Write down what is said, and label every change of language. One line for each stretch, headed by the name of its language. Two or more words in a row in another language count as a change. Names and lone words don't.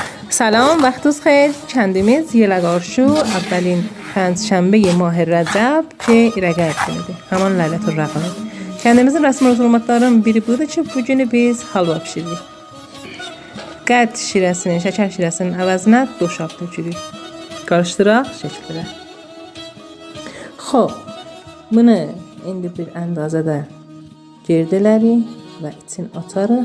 Persian: سلام، وقتتون خیر.
Azerbaijani: Kendimiz Yelagarşu
Persian: اولین پنجشنبه ماه رجب
Azerbaijani: ki irəqəb günüdür. Haman Leylatul Rəqəb. Kendimizin rəsmi rüsumətlərindən biri budur ki, bu günü biz halva bişiririk. Qət şirəsinin, şəkər şirəsinin əvəzinə doşab tökürük. Qarışdıraq şəkildə. Xoş, bunu indi bir əndazədə girdələrik və için atarıq.